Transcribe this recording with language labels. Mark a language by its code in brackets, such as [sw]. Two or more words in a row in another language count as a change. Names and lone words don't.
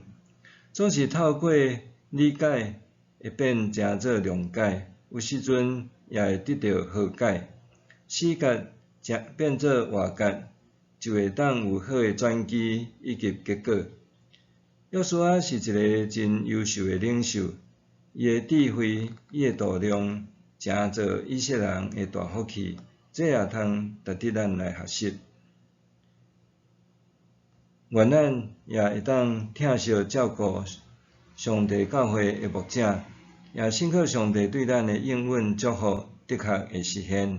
[nan] 总是透过理解会变成做谅解，有时阵也会得到和解。死结变做和解，就会当有好诶转机以及结果。约书亚是一个真优秀诶领袖，伊诶智慧、伊诶度量，成做以色列人诶大福气。这也通值得咱来学习。愿咱也会当疼惜照顾上帝教会诶牧者，也信靠上帝对咱诶应允祝福，的确会实现。